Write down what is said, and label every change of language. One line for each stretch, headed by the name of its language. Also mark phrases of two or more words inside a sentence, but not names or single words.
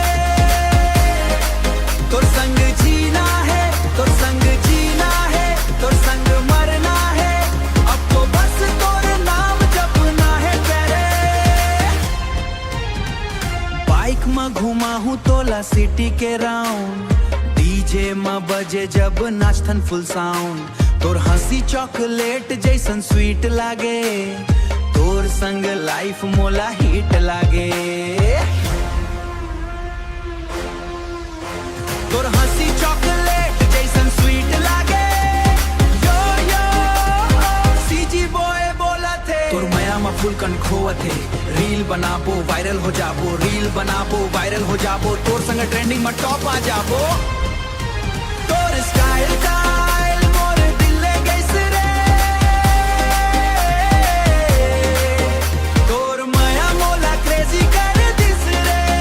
Chhattisgarhi: तोर संग जीना है, तोर संग जीना है, तोर संग मरना है, अब तो बस तोर नाम जपना है तेरे। बाइक में घुमा हूँ तोला सिटी के राउंड, डीजे में बजे जब नाचथन
English: full sound.
Chhattisgarhi: तोर हंसी चॉकलेट जैसन स्वीट लागे, तोर संग लाइफ मोला हिट लागे। तोर हंसी चॉकलेट जैसन स्वीट लागे, यो यो सीजी बॉय बोला थे। तोर माया में फुल कन खोवथे, रील बनाबो वायरल हो जाबो, रील बनाबो वायरल हो जाबो, तोर संग ट्रेंडिंग में टॉप आ जाबो। तोर स्टाइल टाइल मोर दिल ले गइस रे, तोर माया मोला क्रेजी कर दिस रे।